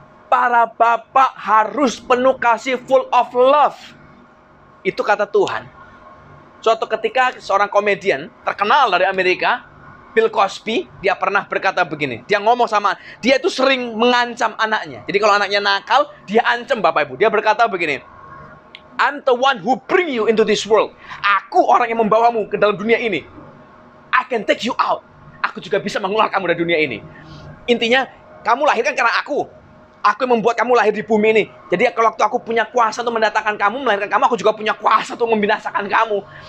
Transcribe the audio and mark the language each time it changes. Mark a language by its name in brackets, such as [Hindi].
[Indonesian] Para bapak harus penuh kasih, [English] full of love. [Indonesian] Itu kata Tuhan. Suatu ketika seorang komedian terkenal dari Amerika, Bill Cosby, dia pernah berkata begini. Dia ngomong sama, dia itu sering mengancam anaknya. Jadi kalau anaknya nakal, dia ancam Bapak Ibu. Dia berkata begini, [English] I'm the one who bring you into this world. [Indonesian] Aku orang yang membawamu ke dalam dunia ini. [English] I can take you out. [Indonesian] Aku juga bisa mengeluarkan kamu dari dunia ini. Intinya, kamu lahirkan karena aku. Aku yang membuat kamu lahir di bumi ini. Jadi kalau waktu aku punya kuasa untuk mendatangkan kamu, melahirkan kamu, aku juga punya kuasa untuk membinasakan kamu.